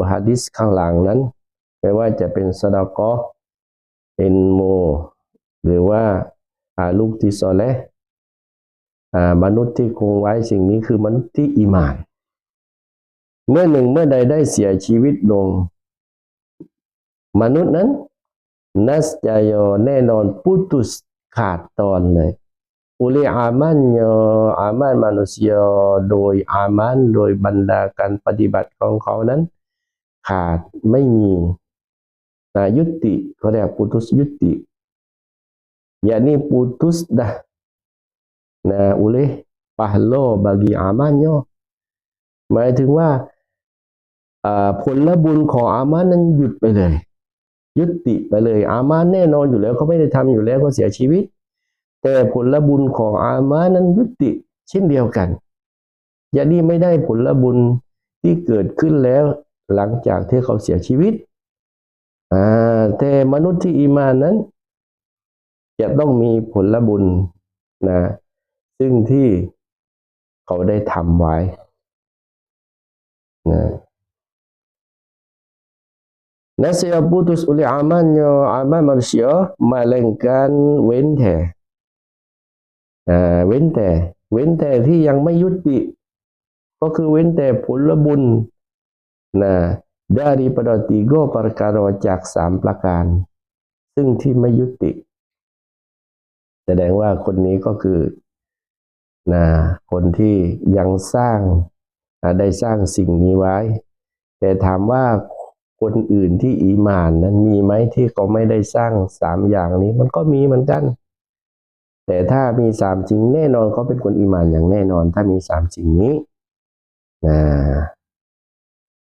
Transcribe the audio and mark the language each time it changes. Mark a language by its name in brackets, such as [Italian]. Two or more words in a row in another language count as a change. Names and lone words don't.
[Thai] หะดีษข้างหลังนั้นไม่ว่าจะเป็นซะดะกอฮ์อิลมูหรือว่าลูกที่ซอเลห์มนุษย์ที่คงไว้สิ่งนี้คือมนุษย์ที่อีหม่านเมื่อใดได้เสียชีวิตลงมนุษ ย์นั้นนัสจายแน่นอนปุตุสขาดตอนเลย [Malay] oleh amannya amal manusia [Thai] โดยอามันโดยบรรดาการปฏิบัติของเขา นั้นขาดไม่มียุติเขาเรียกปุตุสยุติ [Malay] yakni putus dah oleh pahala bagi amalnya [Thai] หมายถึงว่าผล บุญของอามันนั้นหยุดไปเลยยุติไปเลยอามันแน่นอนอยู่แล้วเขาไม่ได้ทำอยู่แล้วก็เสียชีวิตแต่ผลบุญของอามานั้นยุติเช่นเดียวกันอย่าดีไม่ได้ผลบุญที่เกิดขึ้นแล้วหลังจากที่เขาเสียชีวิตแต่มนุษย์ที่อีมานนั้นจะต้องมีผลบุญซึ่งที่เขาได้ทำไว้ [Malay] nasihat putus oleh amalnya amal manusia melainkan [Thai] เว้นแต่ที่ยังไม่ยุติก็คือเว้นแต่ผลบุ ญ [Malay] daripada 3 perkara [Thai] จาก3ประการซึ่งที่ไม่ยุติแสดง ว่าคนนี้ก็คือคนที่ยังสร้างได้สร้างสิ่งนี้ไว้แต่ถามว่าคนอื่นที่อีหม่านนั้นมีไหมที่เขาไม่ได้สร้าง3อย่างนี้มันก็มีเหมือนกันแต่ถ้ามี3สิ่งแน่นอนเขาเป็นคนอีหม่านอย่างแน่นอนถ้ามี3สิ่งนี้